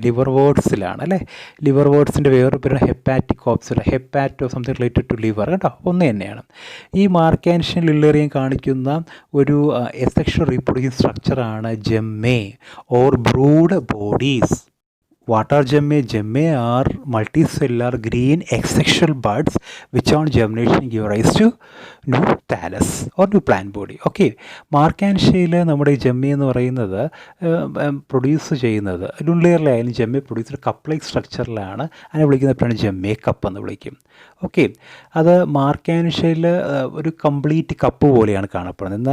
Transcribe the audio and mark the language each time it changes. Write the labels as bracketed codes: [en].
[ml] Liver വേർഡ്സിലാണ് അല്ലേ. Liver വേർഡ്സിൻ്റെ വേറൊരു പേരാണ് hepatic ഓപ്സില, hepato something related to liver, കേട്ടോ, ഒന്ന് തന്നെയാണ്. ഈ മാർക്കാൻഷ്യയും ലുൺലേറിയും കാണിക്കുന്ന ഒരു asexual reproducing സ്ട്രക്ചറാണ് ജെമ്മേ or brood bodies. [en] What are gemme? Gemme are multicellular green asexual buds which on germination give rise to new thallus or new plant body. [ml] Okay, മാർക്കാൻഷ്യയിൽ നമ്മുടെ Jemmy എന്ന് പറയുന്നത് produce ചെയ്യുന്നത് ലുൺലെയറിലായാലും ജെമ്മി പ്രൊഡ്യൂസ് കപ്പ് സ്ട്രക്ചറിലാണ്. അതിനെ വിളിക്കുന്ന പേരാണ് ജെമ്മേ cup എന്ന് വിളിക്കും. Okay, അത് മാർക്കാൻഷ്യയിൽ ഒരു കംപ്ലീറ്റ് കപ്പ് പോലെയാണ് കാണപ്പെടുന്നത്.